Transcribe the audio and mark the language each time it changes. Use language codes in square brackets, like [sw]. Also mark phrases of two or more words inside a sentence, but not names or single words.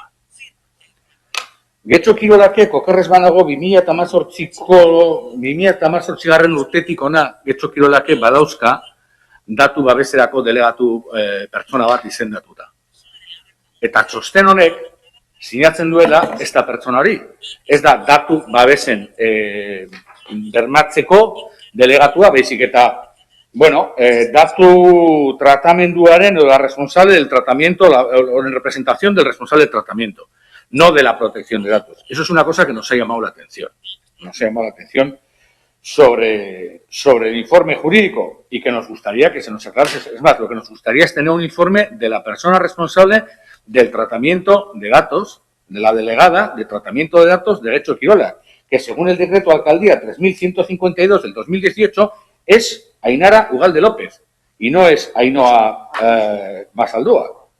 [eu] Getxo Kirolakek okerrez banago 2018 urtetik ona Getxo Kirolakek badauzka datu babeserako delegatu pertsona bat izendatuta. Eta txosten honek sinatzen duela ez da pertsona hori. Ez da datu babesen bermatzeko delegatua, baizik eta bueno, datu tratamenduaren [es] o la responsable del tratamiento, o en representación del responsable del tratamiento, no de la protección de datos. Eso es una cosa que nos ha llamado la atención. Nos ha llamado la atención sobre el informe jurídico y que nos gustaría que se nos aclarase. Es más, lo que nos gustaría es tener un informe de la persona responsable del tratamiento de datos, de la delegada de tratamiento de datos de Getxo Kirolak, que según el decreto de alcaldía 3152 del 2018 es Ainara Ugalde López y no es Ainhoa Basaldúa.